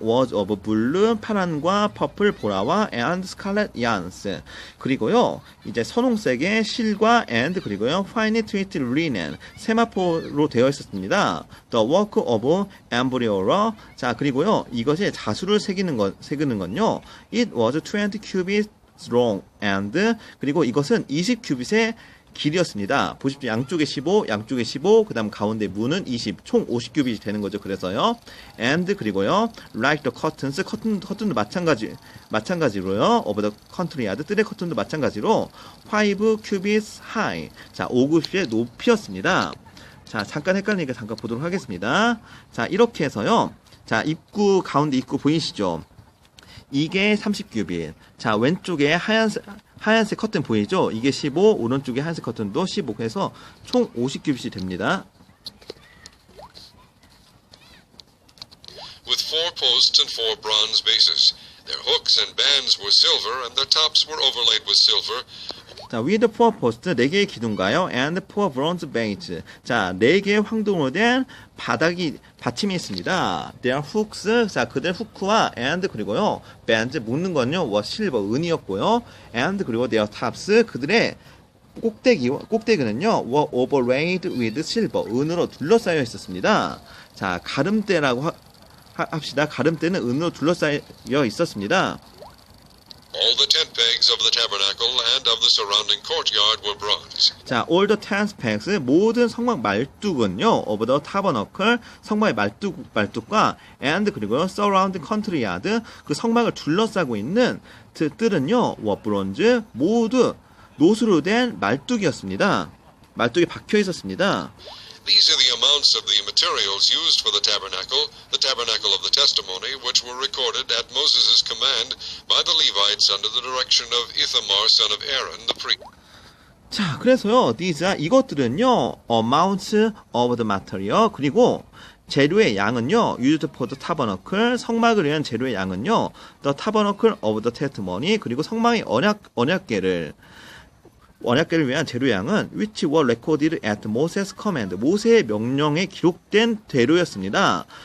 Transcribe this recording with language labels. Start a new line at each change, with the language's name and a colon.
English: was of blue, 파란과 퍼플, 보라와 and scarlet yarns.
Korean: 그리고요, 이제 선홍색의 실과 and 그리고요, finely twisted linen, 세마포로 되어 있었습니다.
English: The work of embroiderer.
Korean: 자, 그리고요, 이것이 자수를 새기는 건요.
English: It was 20 cubits long and 그리고 이것은 20큐빗의 길이었습니다.
Korean: 보십시오. 양쪽에 15, 양쪽에 15, 그 다음 가운데 문은 20, 총 50큐빗이 되는 거죠. 그래서요. and 그리고요.
English: like the curtains, 커튼도 마찬가지로요.
Korean: of the country yard, 뜰의 커튼도 마찬가지로 5 cubits high. 자, 5큐빗의 높이였습니다. 자, 잠깐 헷갈리니까 잠깐 보도록 하겠습니다. 자, 이렇게 해서요. 자, 입구, 가운데 입구 보이시죠? 이게 30큐빗. 자, 왼쪽에 하얀색 커튼 보이죠? 이게 15, 오른쪽에 하얀색 커튼도 15 해서 총 50큐빗이 됩니다.
English: With 4 posts and 4 bronze bases. Their hooks and bands were silver, and their tops were overlaid with silver.
Korean: 자, with 4 posts, 4개의 기둥가요, and 4 bronze bases. 자, 4개의 황동으로 된 받침이 있습니다. Their hooks, 자, 그들 후크와 and 그리고요, bands, 묶는 건요, was silver, 은이었고요, and 그리고 their tops, 그들의 꼭대기는요, were overlaid with silver, 은으로 둘러싸여 있었습니다. 자, 가름대라고 합시다. 가름대는 은으로 둘러싸여 있었습니다.
English: All the tent pegs of the tabernacle and of the surrounding courtyard were bronze.
Korean: 자, all the tent pegs, 모든 성막 말뚝은요, of the tabernacle, 성막의 말뚝과 and 그리고 surrounding country yard, 그 성막을 둘러싸고 있는 뜰은요, were bronze, 모두 노수로 된 말뚝이었습니다. 말뚝이 박혀 있었습니다.
English: These are the amounts of the materials used for the tabernacle of the testimony, which were recorded at Moses' command by the Levites under the direction of Ithamar, son of Aaron, the priest.
Korean: 자, 그래서요, 이것들은요, amounts of the material, 그리고 재료의 양은요, used for the tabernacle, 성막을 위한 재료의 양은요, the tabernacle of the testimony, 그리고 성막의 언약궤를 위한 재료양은 which were recorded at Moses' command, 모세의 명령에 기록된 재료였습니다.